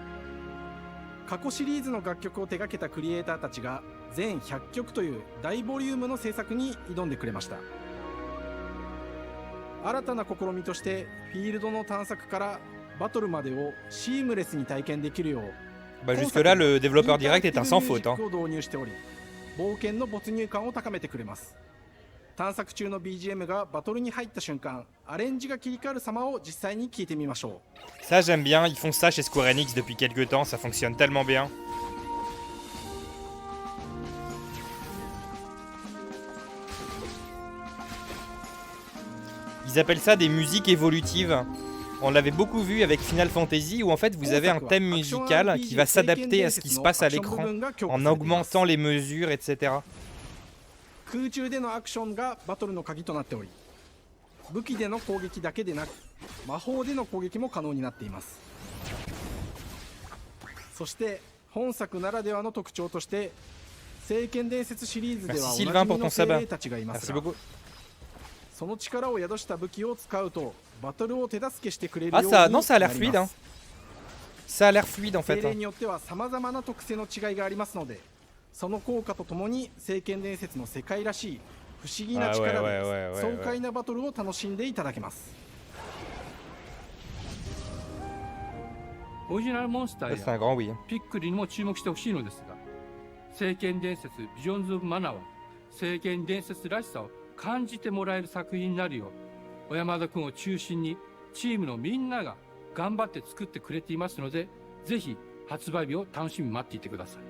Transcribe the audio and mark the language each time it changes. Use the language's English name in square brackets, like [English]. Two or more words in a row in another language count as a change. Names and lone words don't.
[Japanese] 過去シリーズの楽曲を手掛けたクリエイターたちが全100曲という大ボリュームの制作に挑んでくれました。新たな試みとしてフィールドの探索からバトルまでをシームレスに体験できるよう、 [French] jusque là le développeur direct est un sans faute. [Japanese] を導入しており、冒険の没入感を高めてくれます。探索中の BGM がバトルに入った瞬間、アレンジが切り替わる様を実際に聞いてみましょう。 [French] Ça j'aime bien, ils font ça chez Square Enix depuis quelques temps, ça fonctionne tellement bien. Ils appellent ça des musiques évolutives. On l'avait beaucoup vu avec Final Fantasy où en fait vous avez un thème musical qui va s'adapter à ce qui se passe à l'écran en augmentant les mesures, etc. [Japanese] 空中でのアクションがバトルの鍵となっており、武器での攻撃だけでなく魔法での攻撃も可能になっています。そして本作ならではの特徴として聖剣伝説シリーズではおなじみの精霊たちがいますが、その力を宿した武器を使うとバトルを手助けしてくれるようになります。 [French] ça a l'air fluide, hein. Ça a l'air fluide en fait. [Japanese] 精霊によっては様々な特性の違いがありますので、その効果とともに聖剣伝説の世界らしい不思議な力で爽快なバトルを楽しんでいただけます。オリジナルモンスターやピックルにも注目してほしいのですが、聖剣伝説ビジョンズ・オブ・マナは聖剣伝説らしさを感じてもらえる作品になるよう小山田君を中心にチームのみんなが頑張って作ってくれていますので、ぜひ発売日を楽しみに待っていてください。